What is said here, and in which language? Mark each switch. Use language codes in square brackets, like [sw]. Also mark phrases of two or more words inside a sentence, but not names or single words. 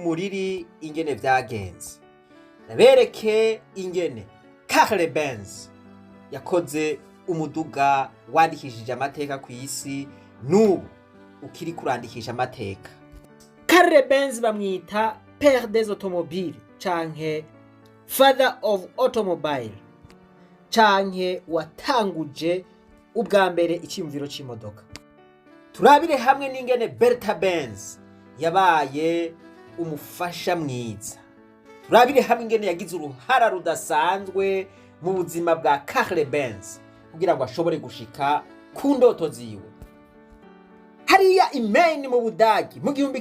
[rn] muriri ingene vyagenze ndabereke ingene Bertha Benz yakoze umuduga wandikishije amateka kw'isi n'ubu ukiri kurandikisha amateka Bertha Benz bamwita [fr] Père des automobiles [rn] canke [en] Father of automobile [rn] canke watanguje ubwa mbere icyumviro c'imodoka turabire hamwe n'ingene Bertha Benz yabaye umufasha mwiza turabire hamwe ingene yagize uruhara rudasanzwe mu buzima bwa Bertha Benz kugira ngo ashobore gushika ku ndoto ziwe hariya imeni mu Budagi mu